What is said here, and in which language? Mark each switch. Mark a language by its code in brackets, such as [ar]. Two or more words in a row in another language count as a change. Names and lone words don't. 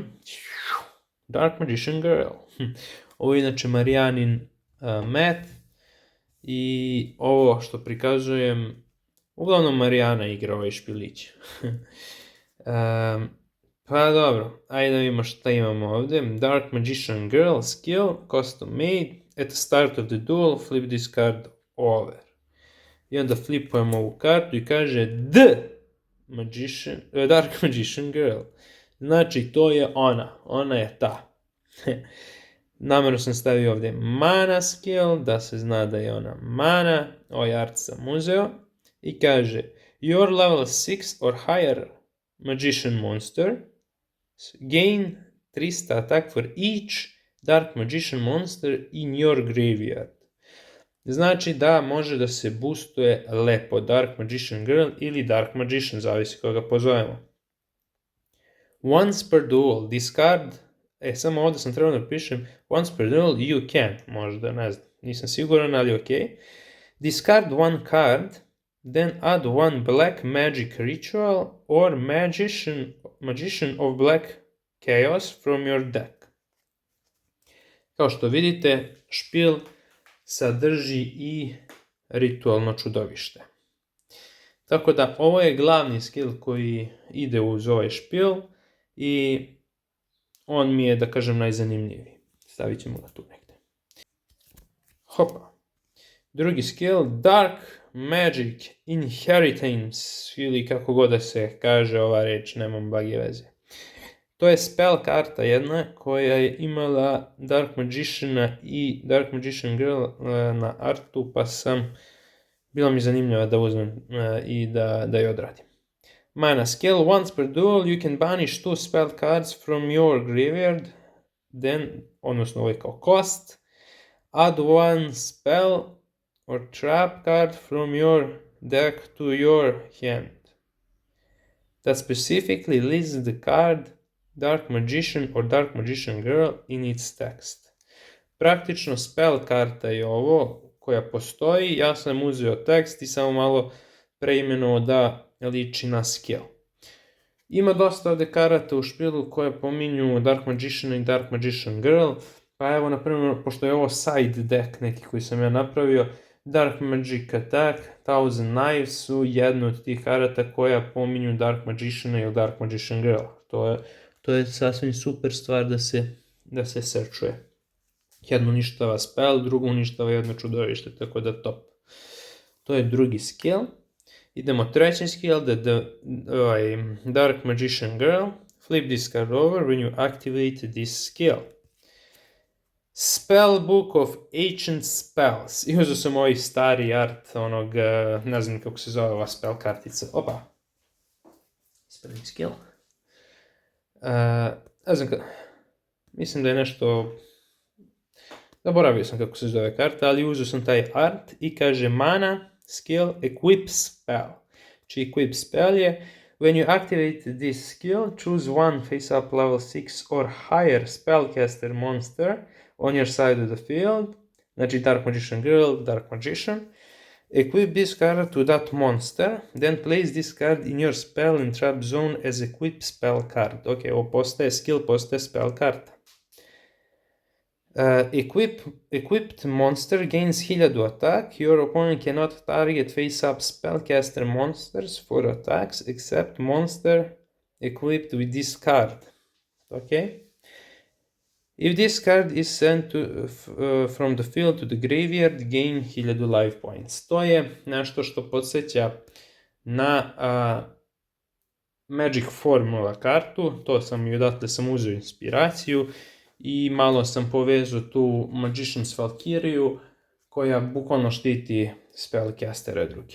[sr] Dark Magician Girl. Ovo je inače Marijanin mat i ovo što prikazujem, uglavnom Marijana igra ovaj špilić. Pa dobro, ajde da vidimo šta imamo ovdje. [en] Dark Magician Girl skill, custom made. At the start of the duel, flip this card over. [sr] I onda flipujemo ovu kartu i kaže Dark Magician Girl. Znači to je ona je ta. Namjerno sam stavio ovdje Mana skill, da se zna da je ona Mana. Ovaj art sam uzeo. I kaže [en] your level 6 or higher Magician monster gain 300 attack for each Dark Magician monster in your graveyard. [sr] Znači da može da se boostuje lepo Dark Magician Girl ili Dark Magician, zavisi koga pozovemo. [en] Once per duel, discard, [sr] samo ovdje sam trebao da pišem, [en] once per duel you can, [sr] možda, ne znam, nisam siguran, ali ok. [en] Discard one card, then add one black magic ritual or magician of black chaos from your deck. [sr] Kao što vidite, špil sadrži i ritualno čudovište. Tako da ovo je glavni skill koji ide uz ovaj špil i on mi je, da kažem, najzanimljiviji. Stavit ćemo ga tu negdje. Hopa. Drugi skill, Dark Magic Inheritance, ili kako god da se kaže ova reč, nemam blage veze. To je spell karta jedna koja je imala Dark Magiciana i Dark Magician Girl na artu, pa bilo mi zanimljivo da uzmem i da je odradim. [en] Mana skill, once per duel you can banish 2 spell cards from your graveyard, then, [sr] odnosno ovo je kao cost, [en] add one spell or trap card from your deck to your hand. That specifically lists the card Dark Magician or Dark Magician Girl in its text. [sr] Praktično spell karta je ovo koja postoji, ja sam uzeo tekst i samo malo preimenovao da liči na skill. Ima dosta ovde karata u špilu koje pominju Dark Magician i Dark Magician Girl, pa evo, na primjer, pošto je ovo [en] side deck [sr] neki koji sam ja napravio, Dark Magic Attack, Thousand Knives su jedno od tih karata koja pominju Dark Magician ili Dark Magician Girl. To je sasvim super stvar da se searchuje. Jedno uništava spell, drugo uništava jedno čudovište, tako da top. To je drugi skill. Idemo treći skill, Dark Magician Girl. [en] Flip this card over when you activate this skill. Spellbook of Ancient Spells. [sr] I uzeo sam ovaj stari art onog, ne znam kako se zove ova spell kartica. Opa. [en] Spelling skill. [sr] Ne znam mislim da je nešto... Zaboravio sam kako se zove karta, ali uzeo sam taj art i kaže mana, skill, [en] equip spell. Znači equip spell je when you activate this skill, choose one face up level 6 or higher spellcaster monster on your side of the field. Znači Dark Magician Girl, Dark Magician. Equip this card to that monster, then place this card in your spell and trap zone as equip spell card. [sr] Ok, ovo postaje skill, postaje spell karta. [en] Equipped monster gains 1000 attack. Your opponent cannot target face-up spellcaster monsters for attacks except monster equipped with this card. Okay? If this card is sent from the field to the graveyard, gain 1000 life points. [sr] To je nešto što podsjeća na Magic Formula kartu. To sam i odatle sam uzeo inspiraciju. I malo sam povezao tu Magician's Valkyriju koja bukvalno štiti spellcastere druge.